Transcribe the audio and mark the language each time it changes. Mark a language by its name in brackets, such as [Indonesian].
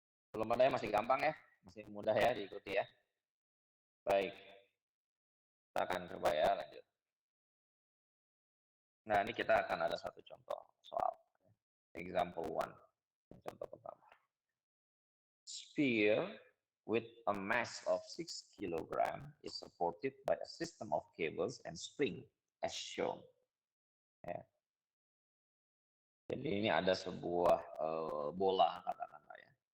[Indonesian] Belum ada ya, masih gampang ya? Masih mudah ya diikuti ya? Baik. Kita akan coba ya, lanjut. Nah, ini kita akan ada satu contoh soal. [English] Example 1. [Indonesian] Contoh pertama. [English] Sphere with a mass of 6 kg is supported by a system of cables and spring as shown. [Indonesian] Ya. Jadi ini ada sebuah bola katakanlah ya.